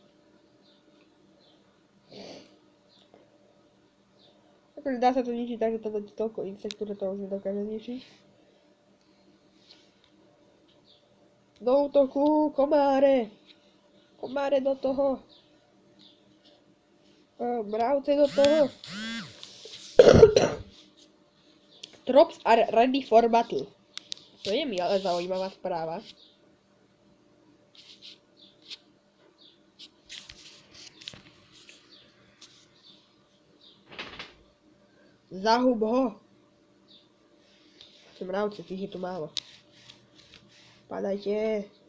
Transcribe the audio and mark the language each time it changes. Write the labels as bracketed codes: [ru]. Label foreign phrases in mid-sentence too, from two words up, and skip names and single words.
[sk] Akože dá sa to ničiť tak, že to dá toľko insektu, že to už nedokáže zničiť. Do útoku, komáre! Komáre do toho! Mravce do toho! [en] Troops are ready for battle. [sk] To je mi ale zaujímavá správa. Zahub ho! Mravce, tých je tu málo. Padajte!